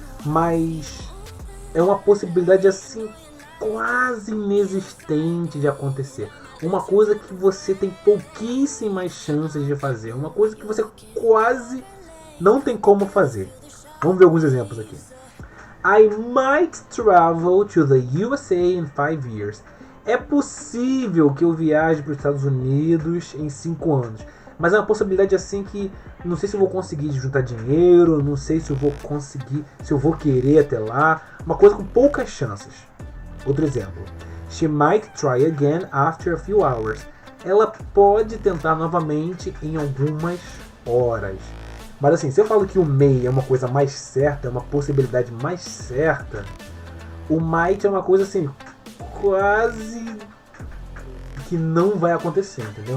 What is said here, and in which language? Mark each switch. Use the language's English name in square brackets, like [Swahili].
[Portuguese] Mas é uma possibilidade assim quase inexistente de acontecer. Uma coisa que você tem pouquíssimas chances de fazer. Uma coisa que você quase não tem como fazer. Vamos ver alguns exemplos aqui. [English] I might travel to the USA in 5 years. [Portuguese] É possível que eu viaje para os Estados Unidos em 5 anos. Mas é uma possibilidade assim que não sei se eu vou conseguir juntar dinheiro, não sei se eu vou conseguir, se eu vou querer até lá. Uma coisa com poucas chances. Outro exemplo. [English] She might try again after a few hours. [Portuguese] Ela pode tentar novamente em algumas horas. Mas assim, se eu falo que o may é uma coisa mais certa, é uma possibilidade mais certa, o might é uma coisa assim quase que não vai acontecer, entendeu?